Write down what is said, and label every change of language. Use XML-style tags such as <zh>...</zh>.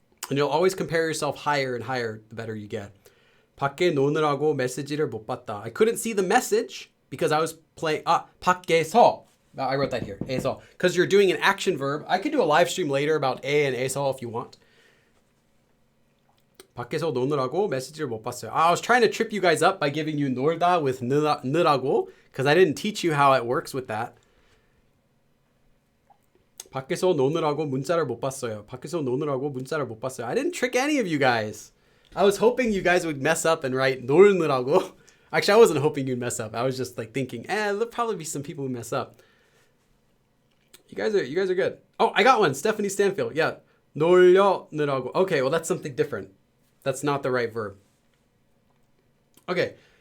<en>And you'll always compare yourself higher and higher the better you get.</en> <ko>밖에 노느라고 메시지를 못 봤다.</ko> <en>I couldn't see the message because I was playing 밖에서. I wrote that here. 에서. Because you're doing an action verb. I could do a live stream later about 에 and 에서 if you want.</en> <ko>밖에서 노느라고 메시지를 못 봤어요.</ko> <en>I was trying to trip you guys up by giving you 놀다 with 느라고 because I didn't teach you how it works with that.</en> <ko>밖에서 노느라고 문자를 못 봤어요. 밖에서 노느라고 문자를 못 봤어요.</ko> <en>I didn't trick any of you guys. I was hoping you guys would mess up and write 놀느라고. Actually, I wasn't hoping you'd mess up. I was just like thinking, there'll probably be some people who mess up. You guys are good. Oh, I got one. Stephanie Stanfield. Yeah. 놀려느라고. Okay, well, that's something different. That's not the right verb. Okay.</en>